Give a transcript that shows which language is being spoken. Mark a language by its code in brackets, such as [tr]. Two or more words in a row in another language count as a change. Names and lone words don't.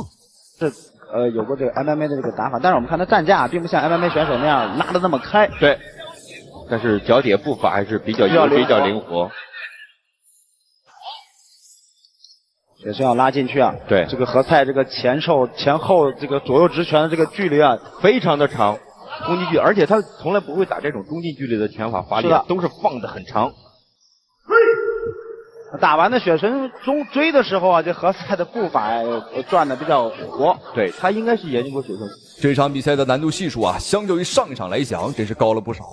[zh] 有过这个 MMA 的这个打法，但是我们看他站架并不像 MMA 选手那样拉得那么开。对，但是脚底步伐还是比较灵活。也是要拉进去啊。对，这个何塞这个前后这个左右直拳的这个距離啊，非常的長，攻擊距離，而且他從來不會打這種中近距離的拳法發力，都是放得很長。打完的雪神中追的時候啊，這何塞的步伐轉得比較活。對，他應該是研究過雪神。這場比賽的難度係數啊，相較於上一場來講，真是高了不少。